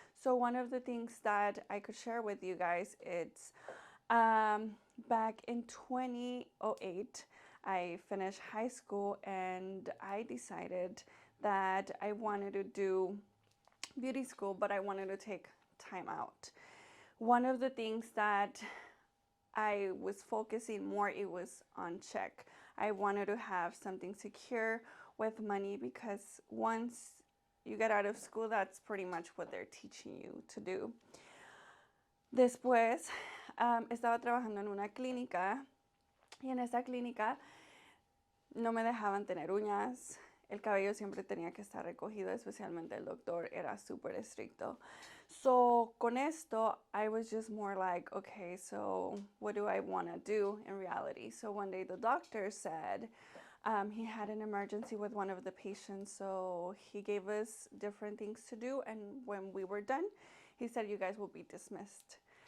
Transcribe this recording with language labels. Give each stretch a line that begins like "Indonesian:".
English: So one of the things that I could share with you guys, it's back in 2008, I finished high school and I decided that I wanted to do beauty school, but I wanted to take time out. One of the things that I was focusing more, it was on check. I wanted to have something secure with money because once you get out of school, that's pretty much what they're teaching you to do.
Spanish: Después, estaba trabajando en una clínica y en esa clínica no me dejaban tener uñas. El cabello siempre tenía que estar recogido, especialmente el doctor era súper estricto.
English: So,
Spanish: con esto,
English: I was just more like, okay, so what do I want to do in reality? So one day the doctor said he had an emergency with one of the patients, so he gave us different things to do, and when we were done, he said, you guys will be dismissed.